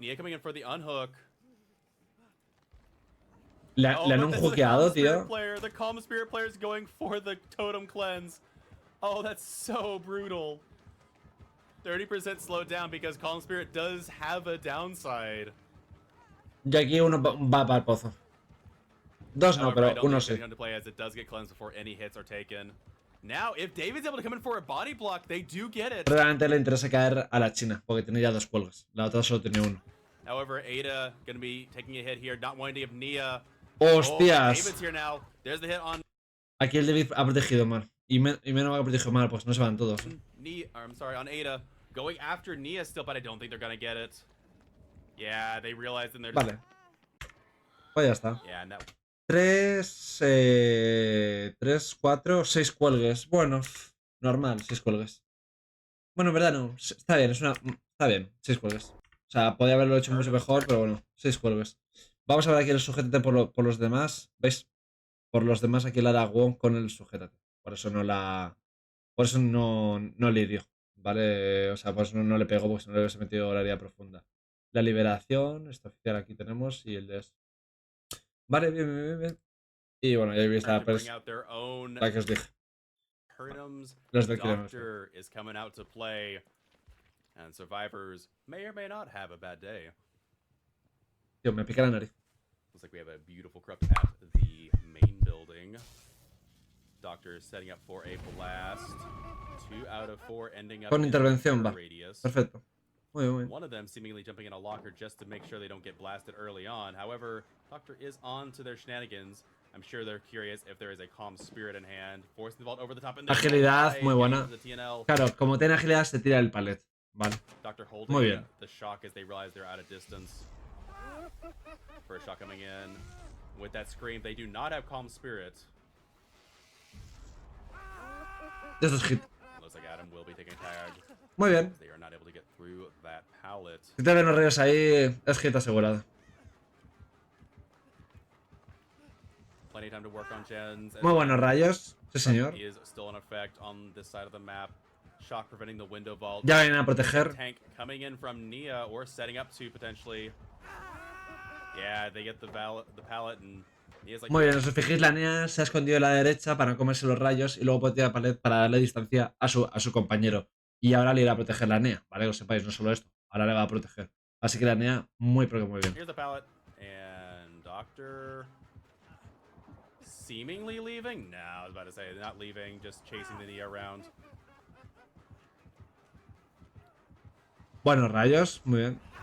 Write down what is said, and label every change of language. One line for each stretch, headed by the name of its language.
English: Nia coming in for the unhook.
Spanish: Le han unhookeado, tío.
English: The Calm Spirit player is going for the totem cleanse. Oh, that's so brutal. 30% slowed down because Calm Spirit does have a downside.
Spanish: Y aquí uno va para el pozo. Dos no, pero uno sí.
English: It does get cleansed before any hits are taken. Now, if David's able to come in for a body block, they do get it.
Spanish: Realmente le interesa caer a la China, porque tiene ya dos cuelgas. La otra solo tiene uno.
English: However, Ada gonna be taking a hit here, not wanting to give Nia.
Spanish: ¡Hostias!
English: David's here now. There's the hit on.
Spanish: Aquí el David ha protegido mal. Y menos ha protegido mal, pues no se van todos.
English: I'm sorry, on Ada. Going after Nia still, but I don't think they're gonna get it. Yeah, they realized in their.
Spanish: Vale. Pues ya está.
English: Yeah, and that
Spanish: 3, 3, 4, 6 cuelgues. Bueno, normal, 6 cuelgues. Bueno, en verdad no. Está bien, está bien, 6 cuelgues. O sea, podía haberlo hecho mucho mejor, pero bueno, 6 cuelgues. Vamos a ver aquí el sujétate por los demás. ¿Veis? Por los demás aquí la Aragón con el sujétate. Por eso no la. Por eso no le hirió. ¿Vale? O sea, por eso no le pegó, porque si no le hubiese metido la herida profunda. La liberación, esta oficial aquí tenemos, y el de este. Vale, bien, bien, bien, bien. Y bueno, ya habéis pues, la que os dije.
English: Aeternum's
Spanish: Los del kilómetro.
English: Doctor is coming out to play, and survivors may or may not have a bad day.
Spanish: Tío, me pica la nariz.
English: Looks like we have a beautiful corrupt at the main building. Doctor is setting up for a blast. 2 out of 4 ending up
Spanish: Con intervención va.
English: radius.
Spanish: Perfecto. Muy bien, muy bien.
English: One of them seemingly jumping in a locker just to make sure they don't get blasted early on. However, Doctor is on to their shenanigans. I'm sure they're curious if there is a calm spirit in hand. Forcing the vault over the top. And
Spanish: agilidad, muy buena. Claro, como tiene agilidad se tira el palet. Vale. Muy bien.
English: The shock as they realize they're out of distance. First shot coming in. With that scream, they do not have calm spirit. This is hit. Looks like Adam will be taking tag.
Spanish: Muy bien.
English: They are not able to get through that pallet.
Spanish: Si te ven los rayos ahí, es hit asegurado.
English: Plenty of time to work on gens.
Spanish: Muy buenos rayos. Sí, señor.
English: Is still in effect on this side of the map. Shock preventing the window vault.
Spanish: Ya vienen a proteger.
English: Tank coming in from Nia or setting up to potentially. Yeah, they get the pallet and Nia's like.
Spanish: Muy bien, os fijéis, la Nia se ha escondido a la derecha para no comerse los rayos y luego puede tirar palet para darle distancia a su compañero. Y ahora le irá a proteger la Nia, ¿vale? Que lo sepáis, no solo esto. Ahora le va a proteger. Así que la Nia, muy bien.
English: Here's the pallet and Doctor. Seemingly leaving? No, I was about to say, they're not leaving, just chasing the Nia around.
Spanish: Buenos rayos, muy bien.